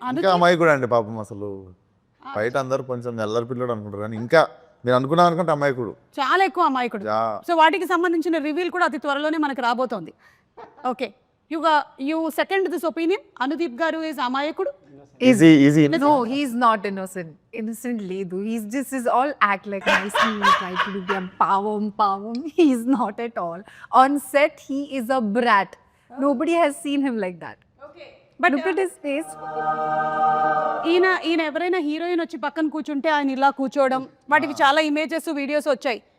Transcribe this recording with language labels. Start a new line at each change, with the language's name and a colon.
Telugu: ఇంకా అమ్మాయి కూడా అండి పాపం, అసలు బయట అందరూ కొంచెం ఎల్లరి పిల్లడు అనుకుంటారు కానీ ఇంకా మీరు అనుకున్నా అనుకుంటే అమ్మాయికుడు చాలా ఎక్కువ అమాయకుడు. సో వాటికి సంబంధించిన రివీల్ కూడా అతి త్వరలోనే మనకు రాబోతోంది. Okay,
English: you second this opinion,
Telugu: Anudeep గారు ఈజ్ అమాయకుడు? Easy
English: No, he's not innocent. Innocent
Telugu: Ledu.
English: He's just is all act like nicely, try to do the power. He's not at all. On set, he is a brat. Nobody has seen him like that. But Look at his face.
Telugu: ఈయన ఎవరైనా heroine వచ్చి పక్కన కూర్చుంటే ఆయన ఇలా కూర్చోవడం, వాటికి చాలా ఇమేజెస్ వీడియోస్ వచ్చాయి.